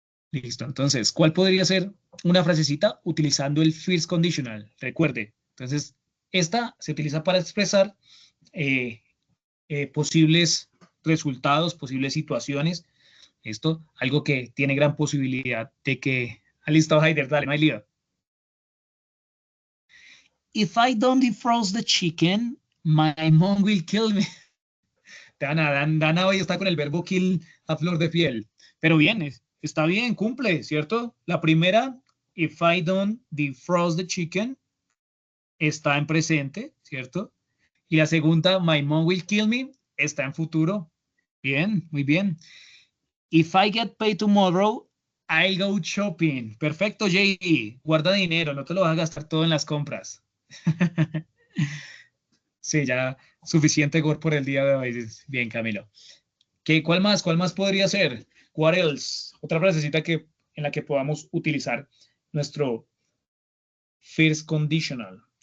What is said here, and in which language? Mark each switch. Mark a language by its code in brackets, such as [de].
[es] Listo, entonces, ¿cuál podría ser una frasecita utilizando el first conditional? Recuerde, entonces, esta se utiliza para expresar eh, posibles resultados, posibles situaciones. Esto, algo que tiene gran posibilidad de que... Listo, Haider, dale, no hay lío. [en] If I don't defrost the chicken, my mom will kill me. [es] Dana hoy está con el verbo kill a flor de piel. Pero bien, está bien, cumple, ¿cierto? La primera, [en] if I don't defrost the chicken, [es] está en presente, ¿cierto? Y la segunda, [en] my mom will kill me, [es] está en futuro. Bien, muy bien. [en] If I get paid tomorrow, I'll go shopping. [es] Perfecto, JD. Guarda dinero, no te lo vas a gastar todo en las compras. Sí, ya suficiente gore por el día de hoy. Bien, Camilo. ¿Cuál más? ¿Cuál más podría ser? [en] What else? [es] Otra frasecita en la que podamos utilizar nuestro first conditional.